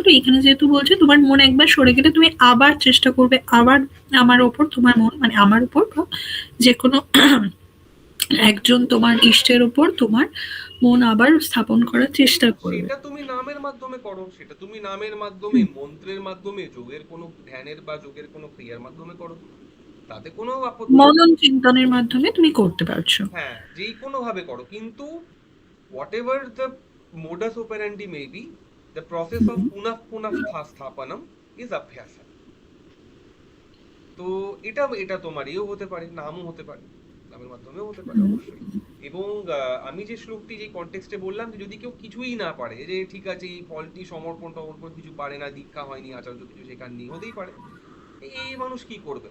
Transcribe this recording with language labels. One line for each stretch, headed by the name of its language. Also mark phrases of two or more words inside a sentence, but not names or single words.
Bangla: এখানে যেহেতু বলছে তোমার মন একবার সরে গেলে তুমি আবার চেষ্টা করবে, আবার আমার ওপর তোমার মন, মানে আমার উপর বা যেকোনো একজন তোমার ইষ্টের উপর তোমার মন আবার স্থাপন করার চেষ্টা করবে। সেটা তুমি নামের মাধ্যমে করো, সেটা তুমি নামের মাধ্যমে, হুম। মন্ত্রের মাধ্যমে, যোগের কোনো ধ্যানের বা যোগের কোনো ক্রিয়ার মাধ্যমে করো, তাতে কোনো আপত্তি নেই। মনন চিন্তনের মাধ্যমে তুমি করতে পারছো। হ্যাঁ, যেই কোনো ভাবে করো, কিন্তু
English: whatever the modus operandi may be, the process of হুম,
Sanskrit: पुनः पुनः स्थापनम् is अभ्यास.
Bangla: তো এটা এটা তোমার ইয়েও হতে পারে, নামও হতে পারে, নামের মাধ্যমেও হতে পারে হুম, অবশ্যই। এবং আমি যে শ্লোকটি যে কনটেক্সটে বললাম, যে যদি কেউ কিছুই না পারে, যে ঠিক আছে এই ফলটি সমর্পণ টমর্পণ কিছু পারে না, দীক্ষা হয়নি, আচার্য কিছু শেখাননি, হতেই পারে, এই মানুষ কি করবে?